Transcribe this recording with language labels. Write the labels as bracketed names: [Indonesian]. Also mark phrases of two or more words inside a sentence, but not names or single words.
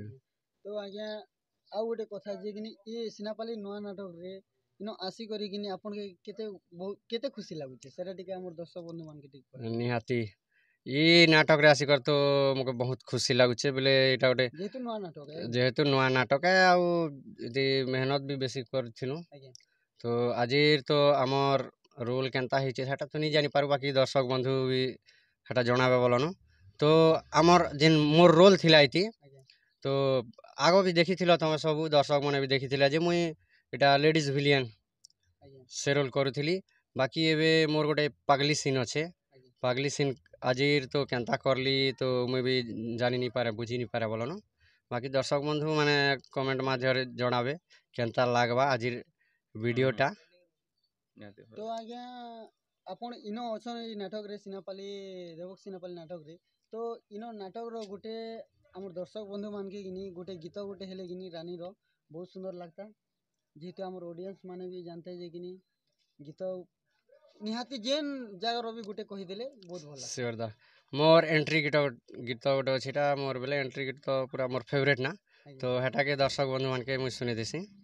[Sambalpuri] ତ ଆଜ୍ଞା ଆଉ ଗୋଟେ କଥା ଜେ କି ଏ ସିନାପାଲି ନୁଆ ନାଟକ ରେ ଇନୋ ଆସି କରି କି ଆପଣ କେ କେତେ ଖୁସି ଲାଗୁଛେ ସେଟା ଟିକେ ହାମର ଦର୍ଶକ ବନ୍ଧୁ ମାନ କେ ଟିକେ ନିହାତି ଏ ନାଟକ ରେ ଆସି କରି ତ ମକେ ବହୁତ ଖୁସି ଲାଗୁଛେ ବଲେ ଏଟା ଗୋଟେ ଜେହେତୁ ନୁଆ ନାଟକ ହେ ଆଉ ଯଦି ମେହନତ ଭି ବେସି କରଥିନୁ। ତ ଆଜି ତ ଆମର ରୋଲ କେନତା ହେଇଛେ ସେଟା ତ ନାହିଁ ଜାଣି ପାରୁ, ବାକି ଦର୍ଶକ ବନ୍ଧୁ ଭି ସେଟା ଜଣାବେ ବଲନ। ତ ଆମର ଜେନ ମୋର ରୋଲ ଥିଲା ଇତି ତ ଆଗୋ ଭି ଦେଖି ଥିଲ, ତୁମେ ସବୁ ଦର୍ଶକ ମାନେ ଭି ଦେଖି ଥିଲ ଜେ ମୁଇ ଏଟା ଲେଡିଜ ଭିଲେନ ସେ ରୋଲ କରୁଥିଲି। ବାକି ଏବେ ମୋର ଗୋଟେ ପାଗଲି ସିନ ଅଛେ, ପାଗଲି ସିନ ଆଜି ତ କେନତା କରଲି ତ ମୁଇ ଭି ଜାଣି ନାହିଁ ପାରେ ବୁଝି ନାହିଁ ପାରେ ବଲନ। ବାକି ଦର୍ଶକ ବନ୍ଧୁ ମାନେ କମେଣ୍ଟ ମାଧ୍ୟମ ଜଣାବେ କେନତା ଲାଗବା ଆଜି ଭିଡିଓଟା। ତ ଆଜ୍ଞା ଆପଣ ଇନୋ ଅଛନ ଇ ନାଟକ ରେ ସିନାପାଲି ଦେବକ ସିନାପାଲି ନାଟକ ରେ, ତ ଇନୋ ନାଟକ ର ଗୋଟେ ହାମର ଦର୍ଶକ ବନ୍ଧୁ ମାନ କେ ଗିନି ଗୋଟେ ଗୀତ ଗୋଟେ ହେଲେ ଗିନି ରାଣୀ ର ବହୁତ ସୁନ୍ଦର ଲାଗତା, ଜେହେତୁ ହାମର ଅଡିଏନ୍ସ ମାନେ ଭି ଜାଣତେ ଜେ ଗିନି ଗୀତ ନିହାତି ଜେନ ଜାଗା ର ଭି ଗୋଟେ କହି ଦେଲେ ବହୁତ ଭଲା ଶ୍ୟୋର ଦା। ମୋର ଏଣ୍ଟ୍ରି ଗୀତ ଗୋଟେ ଛିଟା ମୋର ବେଲେ ଏଣ୍ଟ୍ରି ଗୀତ ତ ପୁରା ମୋର ଫେଭରେଟ ନା, ତ ହେଟା କେ ଦର୍ଶକ ବନ୍ଧୁ ମାନ କେ ମୁଇ ସୁନେ ଦେସି।